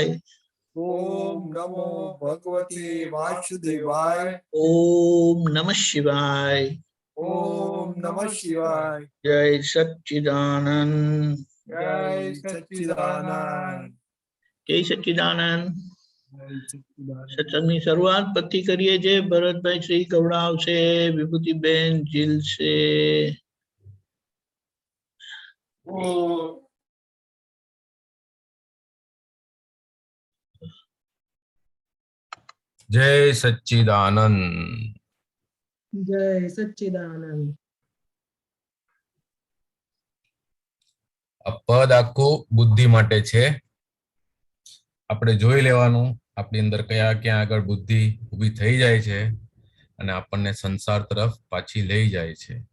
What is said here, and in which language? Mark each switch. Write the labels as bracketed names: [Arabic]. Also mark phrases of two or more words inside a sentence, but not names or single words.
[Sanskrit] ओम नमो भगवते वासुदेवाय ओम नमः शिवाय ओम नमः शिवाय जय सच्चिदानंद जय सच्चिदानंद जय सच्चिदानंद जय सच्चिदानंद। [Gujarati] सत्संगની શરૂઆત પતિ કરીએ છે ભરતભાઈ શ્રી કવડાવ છે વિભૂતિબેન જીલ છે [Sanskrit] जय सच्चिदानंद जय सच्चिदानंद। [Gujarati] આ પદ આખું બુદ્ધિ માટે છે. આપણે જોઈ લેવાનું આપણી અંદર કયા ક્યાં આગળ બુદ્ધિ ઊભી થઈ જાય છે અને આપણને સંસાર તરફ પાછી લઈ જાય છે.